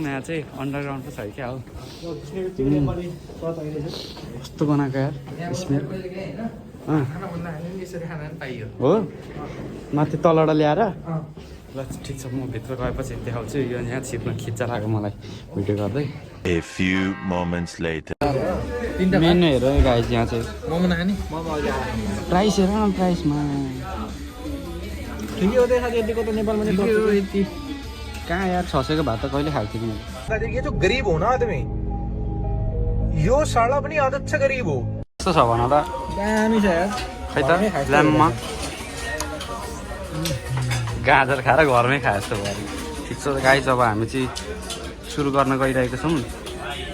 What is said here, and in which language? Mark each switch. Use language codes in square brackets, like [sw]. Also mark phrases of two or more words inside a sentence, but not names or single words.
[ne] यहाँ चाहिँ अन्डरग्राउन्ड पो छ क्या हो। कस्तो बनाएको यार स्मेल हो। माथि तलबाट ल्याएर ल ठिक छ, म भित्र गएपछि देखाउँछु। यो यहाँ छिर्न खिच्चा लाग्यो मलाई भिडियो गर्दै। [en] A few moments later. [ne] मेन हेर गाइस, यहाँ चाहिँ मोमो नखाने प्राइस हेर न, प्राइसमा ठिकै हो। यतिको त नेपालमा नि यति कहाँ यार 600 को भात त कहिले खाएको थिएँ मैले। [hi] ये जो गरीब हो ना आदमी, [ne] यो साला पनि आदत छ गरीब हो। कस्तो छ भन त? दामी छ यार। खै त ल्याम्पमा गाजर खाएर घरमै खाए जस्तो भयो। ठिक छ गाइस, अब हामी चाहिँ सुरु गर्न गइरहेको छौँ।